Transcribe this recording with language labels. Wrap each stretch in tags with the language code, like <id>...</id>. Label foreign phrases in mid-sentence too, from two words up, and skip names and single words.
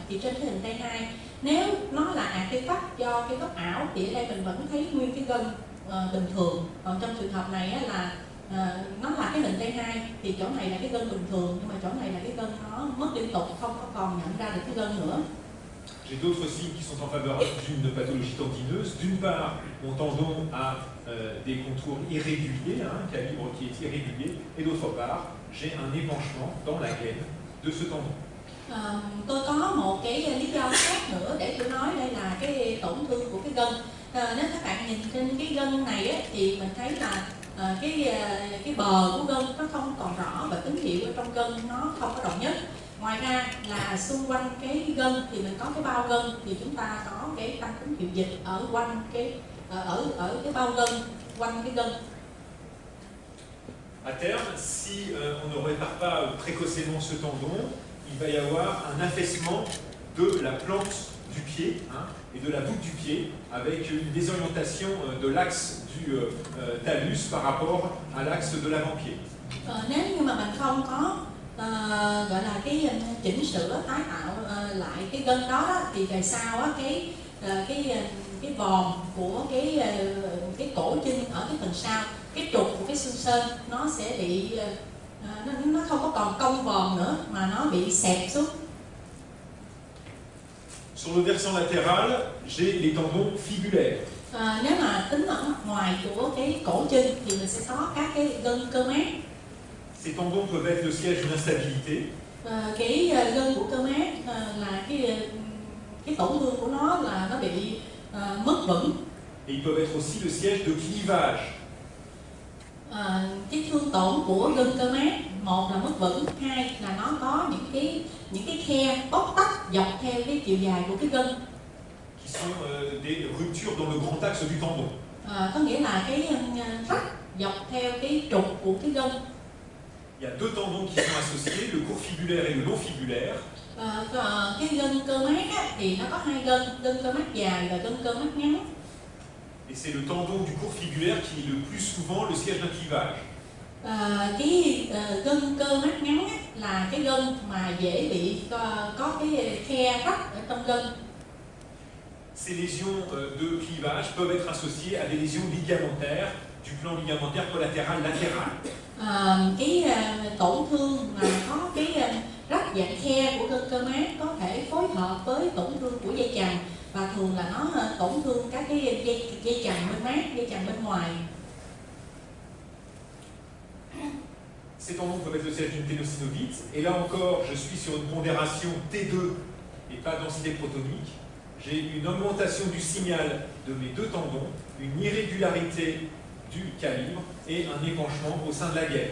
<vi>Thì trên cái hình T2 nếu nó là artifact do cái góc ảo thì ở đây mình vẫn thấy nguyên cái gân bình thường, còn trong trường hợp này là nó là cái hình T2 thì chỗ này là cái gân bình thường, nhưng mà chỗ này là cái gân nó mất liên tục, không có còn nhận ra được cái gân nữa.</vi> <fr>J'ai d'autres signes qui sont en faveur d'une pathologie tendineuse. D'une part, mon tendon a des contours irréguliers, un calibre qui est irrégulier, et d'autre part, j'ai un épanchement dans la gaine de ce tendon.</fr> <vi>Tôi có một cái lý do khác nữa để tôi nói đây là cái tổn thương của cái gân. Nếu các bạn nhìn trên cái gân này á, thì mình thấy là cái bờ của gân nó không còn rõ và tín hiệu ở trong gân nó không có đồng nhất. Ngoài ra là xung quanh cái gân thì mình có cái bao gân, thì chúng ta có cái tăng tín hiệu dịch ở quanh cái ở cái bao gân quanh cái gân.</vi> <fr>À terme, si on ne répare pas précocement ce tendon, il va y avoir un affaissement de la plante du pied et de la boucle du pied avec une désorientation de l'axe du talus par rapport à l'axe de l'avant-pied.</fr> <vi>Nếu như mà mình không có gọi là cái chỉnh sửa tái tạo lại cái gân đó thì về sau á, cái vòm của cái cổ chân ở cái phần sau, cái trục của cái xương sên nó sẽ bị nó không có còn cong vòm nữa mà nó bị xẹp xuống.</vi> <fr>Sur le versant latéral, j'ai les tendons fibulaires.</fr> <vi>Nếu mà tính ở mặt ngoài của cái cổ chân thì mình sẽ có các cái gân cơ mát.</vi> <fr>Ces tendons peuvent être le siège d'une instabilité.</fr> <vi>Cái gân của cơ mát là cái tổn thương của nó là nó bị mất vững.</vi> <fr>Et ils peuvent être aussi le siège de clivage.</fr> <vi>Cái thương tổn của gân cơ mát, một là mất vững, hai là nó có những cái khe bóc tách dọc theo cái chiều dài của cái gân.</vi> <fr>Qui sont des ruptures dans le grand axe du tendon.</fr> <vi>Có nghĩa là cái rách dọc theo cái trục của cái gân.</vi> <fr>Il y a deux tendons qui sont associés, le court fibulaire et le long fibulaire.</fr> <vi>Cái gân cơ mát thì nó có hai gân cơ mát dài và gân cơ mát ngắn.</vi> <fr>Et c'est le tendon du court fibulaire qui est le plus souvent le siège d'un clivage.</fr> <vi>Cái gân cơ mát ngắn là cái gân mà dễ bị có cái khe rách ở trong gân.</vi> <fr>Ces lésions de clivage peuvent être associées à des lésions ligamentaires du plan ligamentaire collatéral latéral.</fr> <vi>Cái tổn thương mà có cái rách dạng khe của gân cơ mát có thể phối hợp với tổn thương của dây chằng, và thường là nó tổn thương các cái dây chằng bên mát, dây chằng bên ngoài.</vi> <fr>Ces tendons peuvent être le siège d'une ténosynovite, et là encore, je suis sur une pondération T2 et pas densité protonique. J'ai une augmentation du signal de mes deux tendons, une irrégularité du calibre et un épanchement au sein de la gaine.</fr>